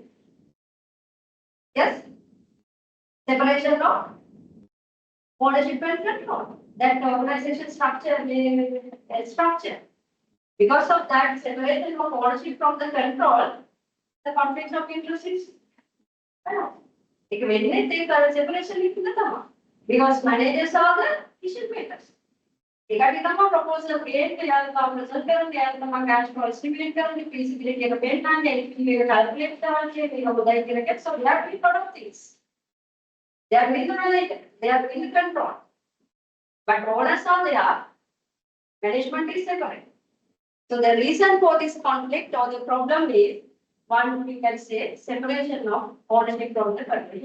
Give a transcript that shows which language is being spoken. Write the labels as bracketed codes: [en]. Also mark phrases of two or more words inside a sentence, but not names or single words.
[en] Yes, separation of ownership and control. That organization structure. Because of that separation of ownership from the control, the conflict of interest is. [si] ඒක වෙන්නේ ඒක separation එකකින් තමයි. [en] Because managers are the decision makers. [si] ඒකට තමයි [en] proposal create [si] කරලා තමයි present කරන්නේ, එයාලා තමයි [en] cash flow estimate [si] කරන්නේ, feasibility එක පෙන්නන්නේ, LTV එක calculate කරන්නේ, මේක හොඳයි කියලා get. [en] So they are doing lot of things. They are in the manager, they are in the control. But owners are there, management is separate. So the reason for this conflict or the problem is, one, we can say separation of ownership from the country.